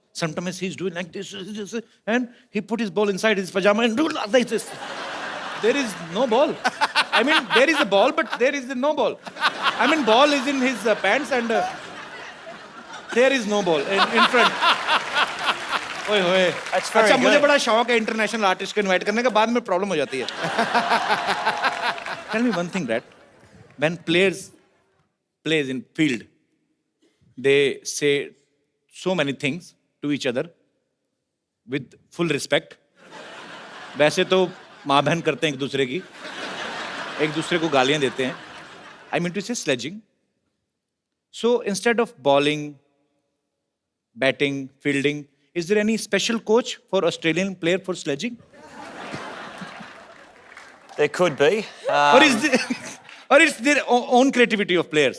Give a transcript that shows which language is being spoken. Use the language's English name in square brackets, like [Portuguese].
[English] Sometimes he's doing like this, and he put his ball inside his pajama and do like this. There is no ball. I mean, there is a ball, but there is no ball. I mean, ball is in his pants and there is no ball in front. ओए होए. That's very [Hindi] अच्छा, मुझे [English] good. [Hindi] बड़ा शौक है international artist को invite करने का, बाद में प्रॉब्लम हो जाती है. [English] Tell me one thing, Brad. When players plays in field, they say so many things to each other with full respect. [Hindi] वैसे तो माँ बहन करते हैं एक दूसरे को गालियां देते हैं. [English] I mean to say sledging. So instead of bowling, batting, fielding, is there any special coach for Australian player for sledging? There could be. Or it's their own creativity of players?